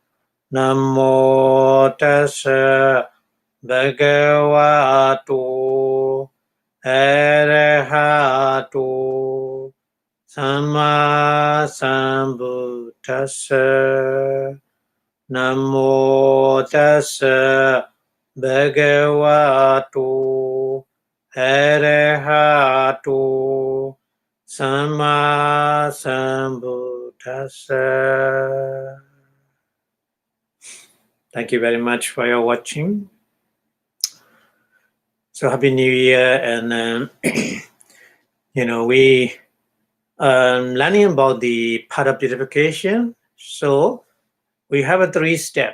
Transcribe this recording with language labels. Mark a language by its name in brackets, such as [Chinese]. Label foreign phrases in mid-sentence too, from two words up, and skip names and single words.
[Pali] Namo Tassa Bhagavato Arahato Sama Sambuddhassa. Namo Tassa Bhagavato Arahato Sama Sambuddhassa. [English] Thank you very much for your watching. So Happy New Year, and we learning about the part of purification. So we have a 3-step.